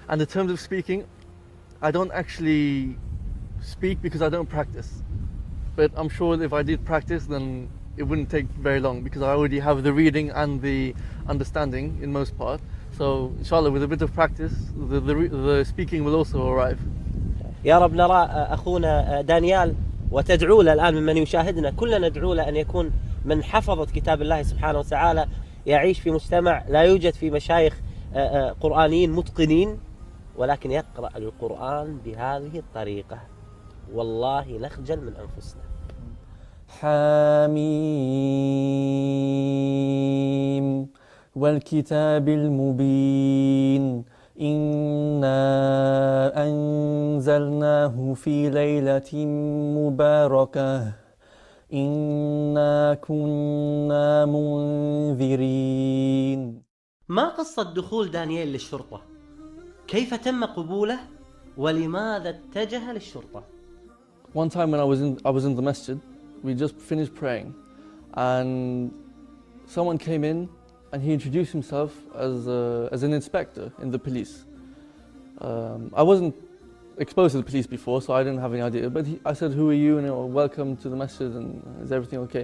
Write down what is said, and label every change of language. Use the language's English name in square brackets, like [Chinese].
[English] And in terms of speaking, I don't actually speak because I don't practice. But I'm sure if I did practice, then it wouldn't take very long because I already have the reading and the understanding in most part. So inshallah, with a bit of practice, the speaking will also arrive. [Arabic] يا رب نرى أخونا دانيال وتدعو له الآن ممن يشاهدنا، كلنا ندعو له أن يكون من حفظة كتاب الله سبحانه وتعالى، يعيش في مجتمع لا يوجد فيه مشايخ قرآنيين متقنين، ولكن يقرأ القرآن بهذه الطريقة: والله نخجل من أنفسنا. حميم والكتاب المبين إنا أنزلناه في ليلة مباركة إنا كنا منذرين. ما قصة دخول دانيال للشرطة؟ كيف تم قبوله؟ ولماذا اتجه للشرطة؟ [English] One time when I was in the masjid, we just finished praying and someone came in and he introduced himself as an inspector in the police. I wasn't exposed to the police before, so I didn't have any idea, but I said, who are you, and welcome to the masjid, and is everything okay?